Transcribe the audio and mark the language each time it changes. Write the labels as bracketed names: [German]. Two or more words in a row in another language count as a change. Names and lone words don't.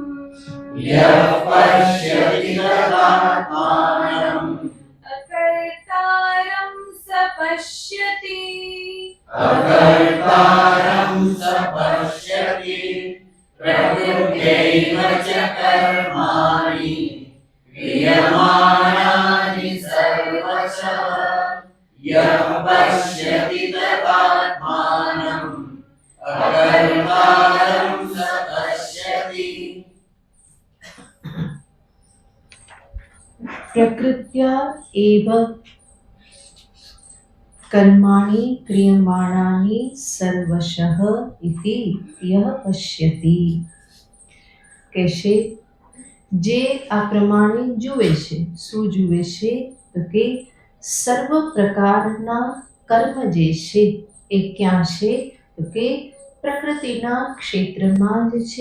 [Sanskrit] अकर्तारं स पश्यति प्रकृत्यैव च कर्माणि क्रियमाणानि सर्वशः यः पश्यति तदात्मानम् अकर्तारं स पश्यति. प्रकृत्या एव कर्माणि क्रियमाणानि सर्वशः इति यः पश्यति. [Gujarati] કહેશે જે આ પ્રમાણે જુએ છે. શું જુએ છે? તો કે સર્વ પ્રકારના કર્મ જે છે એ ક્યાં છે? તો કે પ્રકૃતિના ક્ષેત્રમાં જ છે.